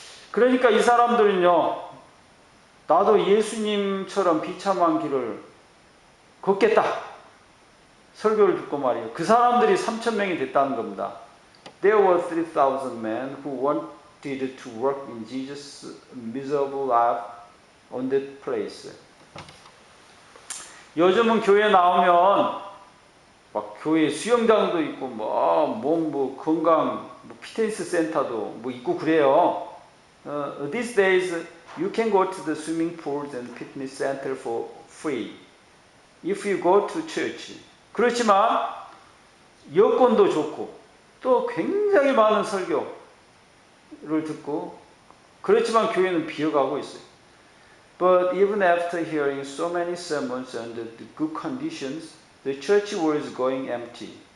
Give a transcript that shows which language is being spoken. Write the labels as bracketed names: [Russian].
[Korean] 그러니까 이 사람들은요, 나도 예수님처럼 비참한 길을 걷겠다. 설교를 듣고 말이에요. 그 사람들이 3,000명이 됐다는 겁니다. [English] There were 3,000 men who wanted to work in Jesus' miserable life on that place. [Korean] 요즘은 교회 나오면 막 교회 수영장도 있고 뭐 건강 피트니스 센터도 뭐 있고 그래요. [English] These days you can go to the swimming pools and fitness center for free if you go to church. [Korean] 그렇지만 여건도 좋고 또 굉장히 많은 설교를 듣고 그렇지만 교회는 비어가고 있어요. [English] But even after hearing so many sermons under the good conditions, the church was going empty.